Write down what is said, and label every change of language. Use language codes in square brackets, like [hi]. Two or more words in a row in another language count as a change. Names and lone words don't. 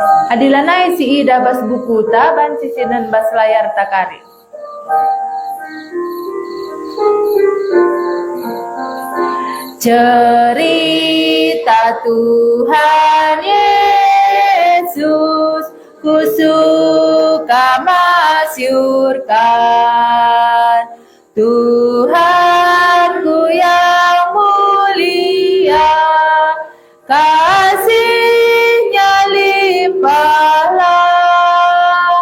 [btx] Adilanai si ida bas bukuta banci sinan bas layar takari. [id] Cerita Tuhan Yesus ku suka masyurkan, Tuhanku yang mulia, kasih-Nya limpahlah.